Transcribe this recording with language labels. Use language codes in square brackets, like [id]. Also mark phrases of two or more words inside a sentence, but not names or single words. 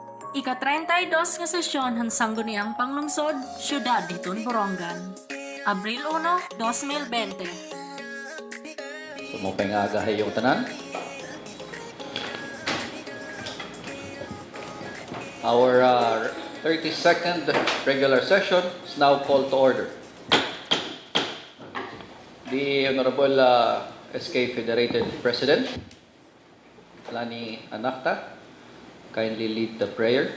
[war] Ika-32 nga sesyon han sangguniang panglungsod, Syudad Hiton, Borongan. Abril 1, 2020. Sumupay nga agahay yung tanan. [en] Our 32nd regular session is now called to order. The Honorable SK Federated President, Lani Anakta, kindly lead the prayer.